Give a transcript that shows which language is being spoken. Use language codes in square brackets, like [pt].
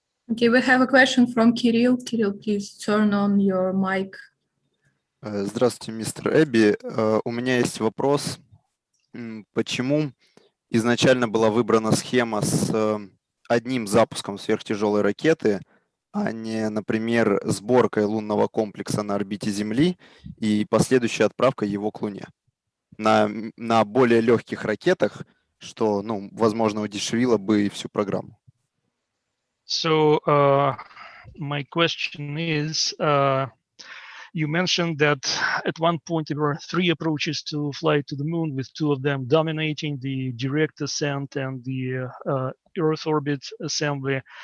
[en] Okay, we have a question from Kirill. Kirill, please turn on your mic. [ru] Здравствуйте, мистер Эбби. У меня есть вопрос. Почему изначально была выбрана схема с одним запуском сверхтяжелой ракеты, а не, например, сборкой лунного комплекса на орбите Земли и последующей отправкой его к Луне? На более легких ракетах, что, возможно, удешевило бы всю программу. [en] So my question is, you mentioned that at one point there were 3 approaches to fly to the moon, with 2 of them dominating, the direct ascent and the Earth orbit assembly.